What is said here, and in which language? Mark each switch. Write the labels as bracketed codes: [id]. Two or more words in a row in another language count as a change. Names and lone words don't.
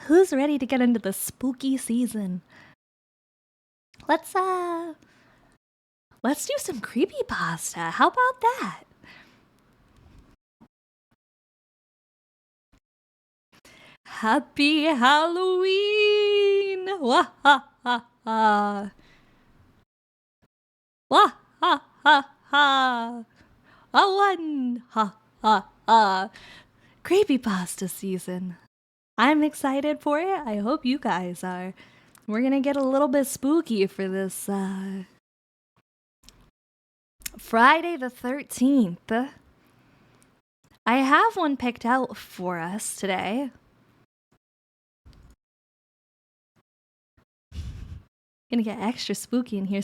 [en] Who's ready to get into the spooky season? Let's do some creepypasta. How about that? Happy Halloween! Wah ha ha ha! Wah ha ha ha! A one ha ha ha! Creepypasta season. I'm excited for it. I hope you guys are. We're gonna get a little bit spooky for this Friday the 13th. I have one picked out for us today. Gonna get extra spooky in here.